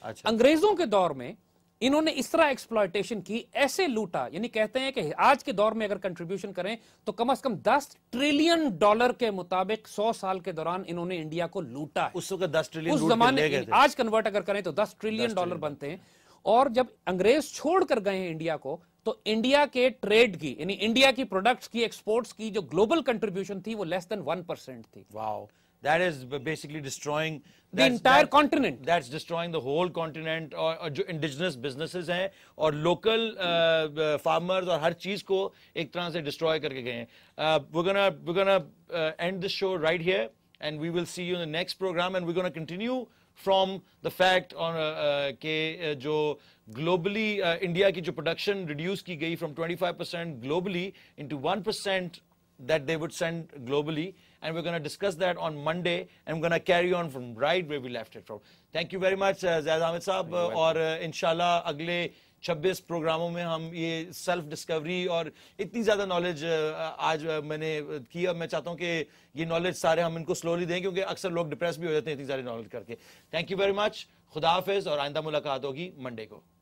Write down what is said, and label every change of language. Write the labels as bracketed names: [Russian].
[Urdu] انگریزوں کے دور میں انہوں نے اس طرح ایکسپلائٹیشن کی, ایسے لوٹا, یعنی کہتے ہیں کہ آج کے دور میں اگر کنٹریبیوشن کریں تو کم از کم $10 ٹریلین کے مطابق 100 سال کے دوران انہوں نے انڈیا کو لوٹا. اس وقت 10 ٹریلین اس زمانے, آج کنورٹ اگر کریں تو $10 ٹریلین بنتے ہیں. اور جب انگریز چھوڑ کر گئے ہیں انڈیا کو تو انڈیا کے ٹریڈ کی یعنی انڈیا کی پروڈکٹس کی ایکسپورٹس کی جو گلوبل کنٹریبیوشن تھی وہ لیس دین 1% تھی. [English] Wow. That is basically destroying The entire continent. That's destroying the whole continent. [Urdu] اور جو [English] indigenous businesses [Urdu] ہیں اور [English] local farmers [Urdu] اور ہر چیز کو ایک طرح سے destroy کر کے گئے ہیں. [English] We're gonna end this show right here and we will see you in the next program and we're gonna continue from the fact on [Urdu] کہ جو globally India کی جو production reduce کی گئی [English] from 25% globally into 1% that they would send globally, and we're going to discuss that on Monday and we're going to carry on from right where we left it from. Thank you very much [Urdu] Zaid Ahmed صاحب, اور انشاءاللہ اگلے 26 پروگراموں میں ہم یہ self Discovery اور اتنی زیادہ نالج آج میں نے کیا, میں چاہتا ہوں کہ یہ نالج سارے ہم ان کو سلولی دیں کیونکہ اکثر لوگ ڈپریس بھی ہو جاتے ہیں اتنی ساری نالج کر کے. تھینک یو ویری مچ, خدا حافظ, اور آئندہ ملاقات ہوگی منڈے کو.